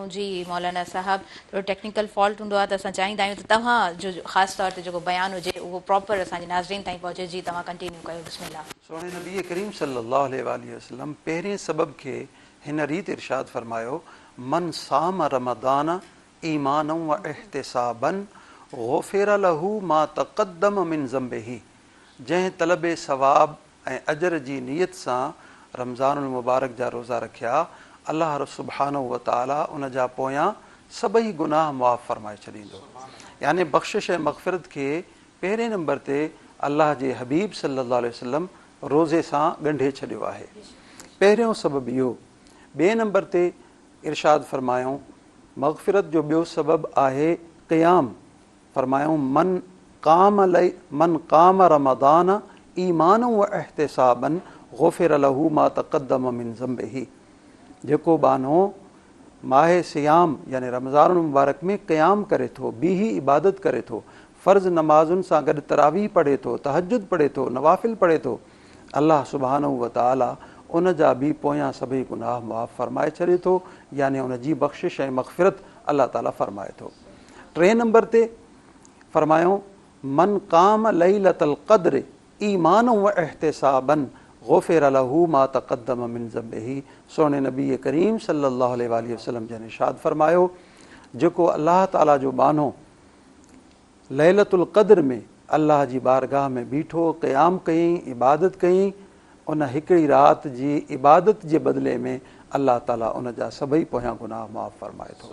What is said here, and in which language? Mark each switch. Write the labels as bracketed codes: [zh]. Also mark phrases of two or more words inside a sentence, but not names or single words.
[sd] जी मौलाना साहब थोरो [en] technical fault [sd] हूंदो आहे त असां चाहींदा आहियूं त तव्हांजो ख़ासि तौर ते जेको बयानु हुजे उहो प्रॉपर असांजे नाज़रीन ताईं पहुचे। जी तव्हां कंटिन्यू कयो बिस्मिल्लाह। सोने नबी करीम [ar] صلى الله عليه وسلم [sd] पहिरें सबब खे हिन रीति इरशाद फरमायो [ar] من صام رمضان إيمانا واحتسابا غفر له ما تقدم من ذنبه. [sd] जंहिं तलबे सवाब ऐं अजर जी नियत सां रमज़ानुल मुबारक जा रोज़ा रखिया [ar] الله سبحانه وتعالى [sd] उन जा पोयां सभई गुनाह मुआफ़ फरमाए छॾींदो। यानी बख़्शिश ऐं मग़फ़िरत खे पहिरें नंबर ते अल्लाह जे हबीब [ar] صلى الله عليه وسلم [sd] रोज़े सां ॻंढे छॾियो आहे। पहिरियों सबबु इहो। ॿिए नंबर ते इरशाद फरमायूं मग़फ़िरत जो ॿियो सबबु आहे क़याम। [ar] फरमायूं من قام رمضان إيمان واحتسابا غفر له ما تقدم من ذنبه. [sd] जेको बानो माहे सियाम यानी रमज़ान मुबारक में क़याम करे थो, ॿी इबादत करे थो, फ़र्ज़ नमाज़ुनि सां गॾु तरावीह पढ़े थो, तहजुद पढ़े थो, नवाफ़िल पढ़े थो, [ar] الله سبحانه وتعالى [sd] उन जा बि पोयां सभई गुनाह मुआफ़ फरमाए छॾे थो। यानी उन जी बख़्शिश ऐं मग़फ़िरत अल्लाह ताला फरमाए थो। टे नंबर ते फरमायूं [ar] من قام ليلة القدر إيمان واحتسابا غفر له ما تقدم من ذنبه. [sd] सोने नबी करीम [ar] صلى الله عليه وسلم [sd] जन इरशाद फरमायो जेको अल्लाह ताला जो बानो लैलतुल क़द्र में अल्लाह जी बारगाह में बीठो, क़याम कयईं, इबादत कयईं, उन हिकिड़ी राति जी इबादत जे बदिले में अल्लाह ताला उन जा सभई पोयां गुनाह मुआफ़ फरमाए थो।